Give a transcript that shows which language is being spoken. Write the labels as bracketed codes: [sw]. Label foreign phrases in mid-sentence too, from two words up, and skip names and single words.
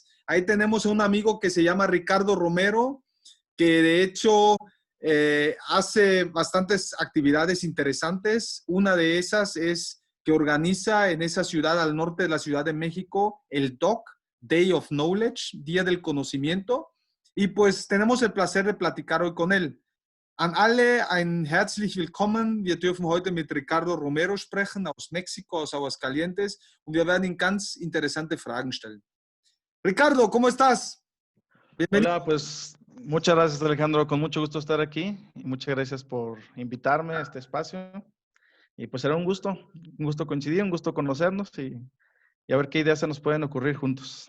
[es] Ahí tenemos a un amigo que se llama Ricardo Romero, que de hecho hace bastantes actividades interesantes. Una de esas es que organiza en esa ciudad al norte de la Ciudad de México el DOC, Day of Knowledge, Día del Conocimiento. Y pues tenemos el placer de platicar hoy con él. [de] An alle ein herzlich willkommen. Wir dürfen heute mit Ricardo Romero sprechen aus Mexiko, aus Aguascalientes. Und wir werden ihm ganz interessante Fragen stellen. [es] Ricardo, ¿cómo estás? Bienvenido. Hola, pues muchas gracias Alejandro, con mucho gusto estar aquí y muchas gracias por invitarme a este espacio y pues será un gusto coincidir, un gusto conocernos y a ver qué ideas se nos pueden ocurrir juntos.